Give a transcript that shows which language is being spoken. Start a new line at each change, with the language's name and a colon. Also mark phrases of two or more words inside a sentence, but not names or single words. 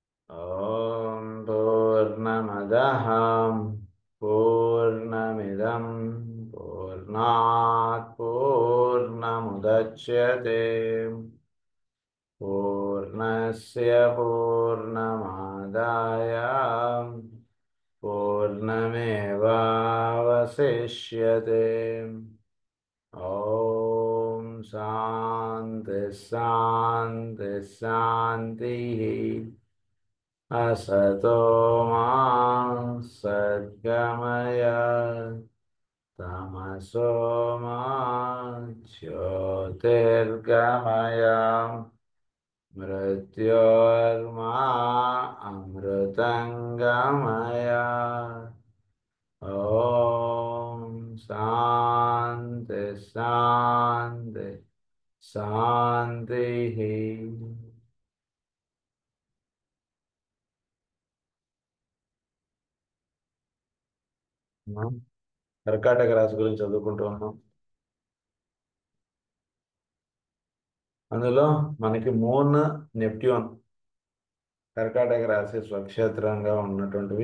Sanskrit: ఓం పూర్ణమదః పూర్ణమిదం పూర్ణాత్ పూర్ణముదచ్యతే పూర్ణస్య పూర్ణమాదాయ పూర్ణమేవావశిష్యతే. ఓం శాంతి శాంతి శాంతి. असतो मा सद्गमय तमसो मा ज्योतिर्गमय मृत्योर्मा अमृतङ्गमय. ॐ शान्ति शान्ति शान्तिः.
Telugu: కర్కాటక రాశి గురించి చదువుకుంటూ ఉన్నాం. అందులో మనకి మూన్, నెప్ట్యూన్ కర్కాటక రాశి స్వక్షేత్రంగా ఉన్నటువంటివి.